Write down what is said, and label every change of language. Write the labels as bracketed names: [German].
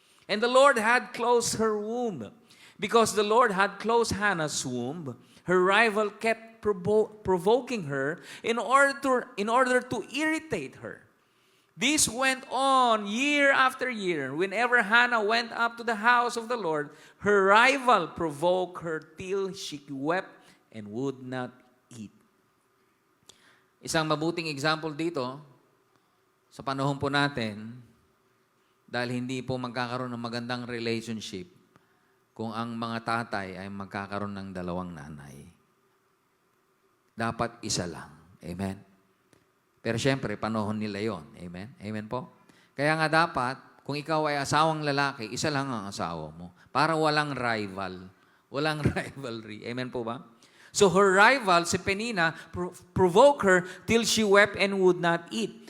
[English] And the Lord had closed her womb. Because the Lord had closed Hannah's womb, her rival kept provoking her in order to irritate her. This went on year after year. Whenever Hannah went up to the house of the Lord, her rival provoked her till she wept and would not eat. [Filipino] Isang mabuting example dito, sa panahon po natin, dahil hindi po magkakaroon ng magandang relationship, kung ang mga tatay ay magkakaroon ng 2 nanay. Dapat isa lang. Amen? Pero syempre, panahon nila yon. Amen? Amen po? Kaya nga dapat, kung ikaw ay asawang lalaki, isa lang ang asawa mo. Para walang rival. Walang rivalry. Amen po ba? [English] So her rival, si Penina, provoked her till she wept and would not eat.